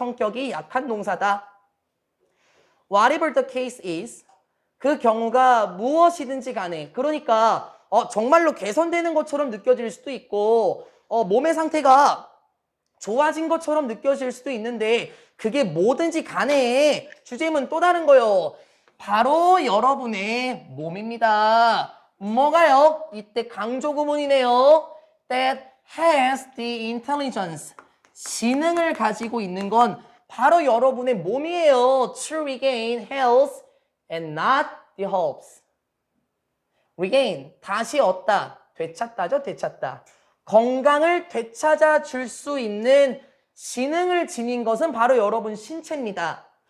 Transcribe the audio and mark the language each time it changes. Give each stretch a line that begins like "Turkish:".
Korean: 성격이 약한 동사다.
English: Whatever the case is,
Korean: 그 경우가 무엇이든지 간에 그러니까 정말로 개선되는 것처럼 느껴질 수도 있고 몸의 상태가 좋아진 것처럼 느껴질 수도 있는데 그게 뭐든지 간에 주제문 또 다른 거요. 바로 여러분의 몸입니다. 뭐가요? 이때 강조 구문이네요.
English: That has the intelligence.
Korean: 지능을 가지고 있는 건 바로 여러분의 몸이에요.
English: To regain health and not the hopes.
Korean: regain, 다시 얻다, 되찾다죠, 되찾다. 건강을 되찾아 줄 수 있는 지능을 지닌 것은 바로 여러분 신체입니다.